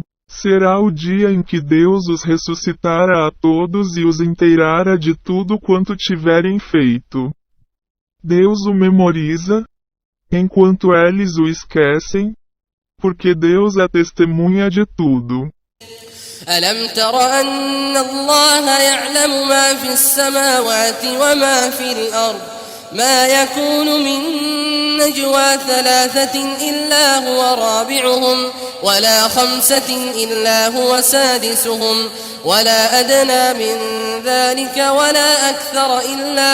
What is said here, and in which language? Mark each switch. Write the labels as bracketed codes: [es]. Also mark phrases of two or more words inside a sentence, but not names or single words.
[pt] Será o dia em que Deus os ressuscitará a todos e os inteirará de tudo quanto tiverem feito. Deus o memoriza, enquanto eles o esquecem, porque Deus é testemunha de tudo. [ar] ألم تر أن الله يعلم ما في السماوات وما في الأرض ما يكون من نجوى ثلاثة إلا هو رابعهم ولا خمسة إلا هو سادسهم ولا أدنى من ذلك ولا أكثر إلا